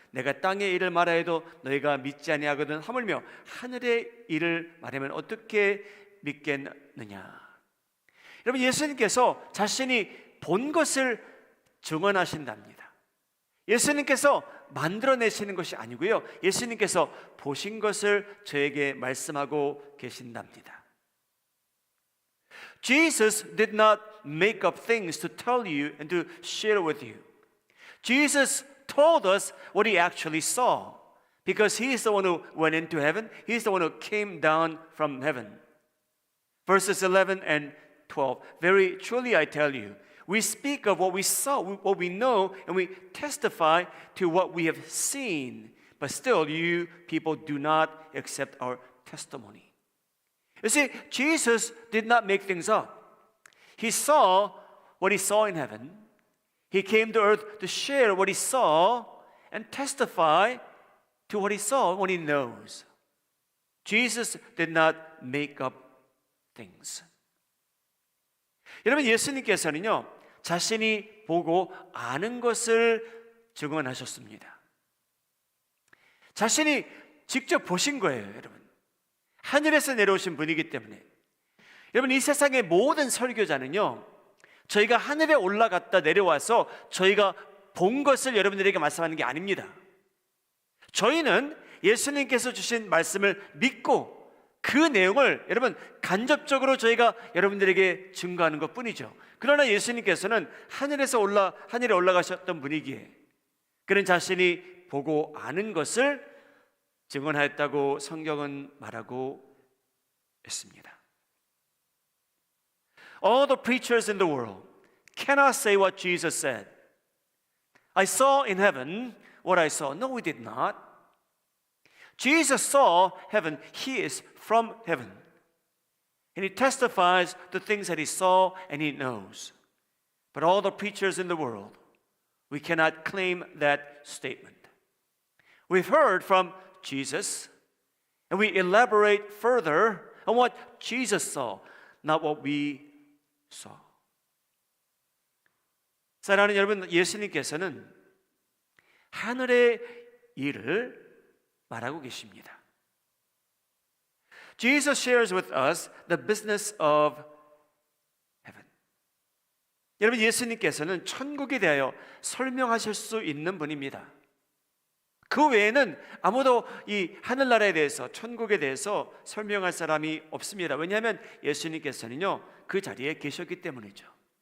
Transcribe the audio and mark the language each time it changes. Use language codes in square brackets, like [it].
[ko] 내가 땅의 일을 말하여도 너희가 믿지 아니하거든 하물며 하늘의 일을 말하면 어떻게 믿겠느냐. 여러분 예수님께서 자신이 본 것을 증언하신답니다. 예수님께서 만들어내시는 것이 아니고요 예수님께서 보신 것을 저에게 말씀하고 계신답니다. [en] Jesus did not make up things to tell you and to share with you. Jesus told us what he actually saw because he is the one who went into heaven. He is the one who came down from heaven. Verses 11 and 12. Very truly I tell you, we speak of what we saw, what we know, and we testify to what we have seen. But still, you people do not accept our testimony. You see, Jesus did not make things up. He saw what he saw in heaven. He came to earth to share what he saw and testify to what he saw, what he knows. Jesus did not make up things. [ko] 여러분, 예수님께서는요, 자신이 보고 아는 것을 증언하셨습니다. 자신이 직접 보신 거예요, 여러분. 하늘에서 내려오신 분이기 때문에. 여러분, 이 세상의 모든 설교자는요, 저희가 하늘에 올라갔다 내려와서 저희가 본 것을 여러분들에게 말씀하는 게 아닙니다. 저희는 예수님께서 주신 말씀을 믿고 그 내용을 여러분 간접적으로 저희가 여러분들에게 증거하는 것 뿐이죠. 그러나 예수님께서는 하늘에 올라가셨던 분이기에 그는 자신이 보고 아는 것을 증언하였다고 성경은 말하고 있습니다. [en] All the preachers in the world cannot say what Jesus said. I saw in heaven what I saw. No, we did not. Jesus saw heaven. He is from heaven. And he testifies to things that he saw and he knows. But all the preachers in the world, we cannot claim that statement. We've heard from Jesus, and we elaborate further on what Jesus saw, not what we saw. [ko] 사랑하는 여러분, 예수님께서는 하늘의 일을 말하고 계십니다. [en] Jesus shares with us the business of heaven. [ko] 여러분, 예수님께서는 천국에 대하여 설명하실 수 있는 분입니다. 그 외에는 아무도 이 하늘나라에 대해서, 천국에 대해서 설명할 사람이 없습니다. 왜냐하면 예수님께서는요, 그 자리에 계셨기 때문이죠.